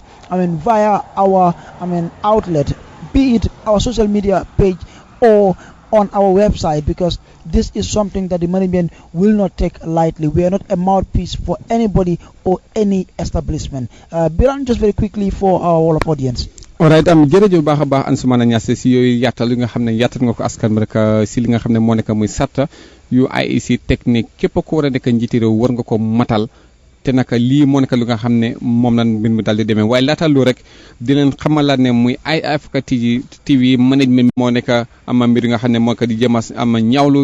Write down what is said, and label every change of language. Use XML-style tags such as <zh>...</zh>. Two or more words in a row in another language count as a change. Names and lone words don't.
<en>Via our outlet, be it our social media page or on our website, because this is something that the management will not take lightly. We are not a mouthpiece for anybody or any establishment. Biran, just very quickly for our Wolof audience.</en> <wo>alright jërëjëf baax a baax Ansoumana Niasse si yooyu yàttal li nga xam ne yàttal nga ko askan bi rek si li nga xam ne moo nekk muy sarta yu IEC technique képp ku war a nekk njiiti réew war nga ko matal te naka lii moo nekk lu nga xam ne moom la mbir mi daal di demee waaye laata lu rek di leen xamalaat ne muy iAfrica TV management moo nekk am mbir yi nga xam ne moo ko di jëm am ñaawlu</wo>